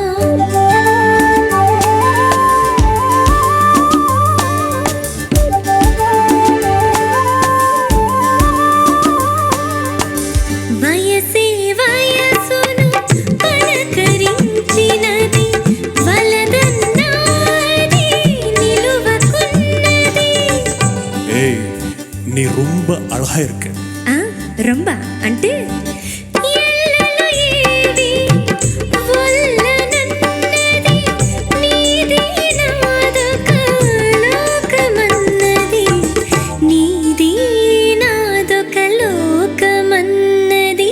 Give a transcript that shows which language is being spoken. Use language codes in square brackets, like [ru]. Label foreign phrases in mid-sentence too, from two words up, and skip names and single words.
[te] వయసే వయసును పలకరించినది వలదన్నది నిలువకున్నది. [ta] ఏయ్ நீ ரொம்ப அழகா இருக்க. [te] రొంబ అంటే ఎల్లలు ఏది వల్లనన్నది నీది నాదొక లోకమన్నది. నీది నాదొక లోకమన్నది.